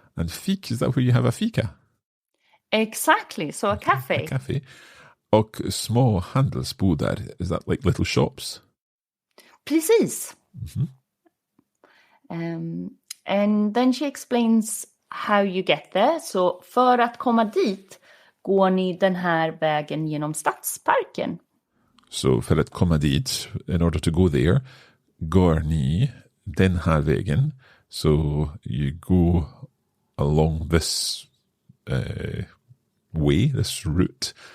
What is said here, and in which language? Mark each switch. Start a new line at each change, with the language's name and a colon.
English: And fik, is that where you have a fika? Exactly, so a cafe. A cafe.
Swedish: Och små handelsbodar,
English: is that like little shops?
Swedish: Precis. Mm-hmm.
English: And then she explains how you get there.
Swedish: Så för att komma dit går ni den här vägen genom stadsparken. Så för att komma dit,
English: in order to go there,
Swedish: går ni den här vägen.
English: So you go along this way, this route.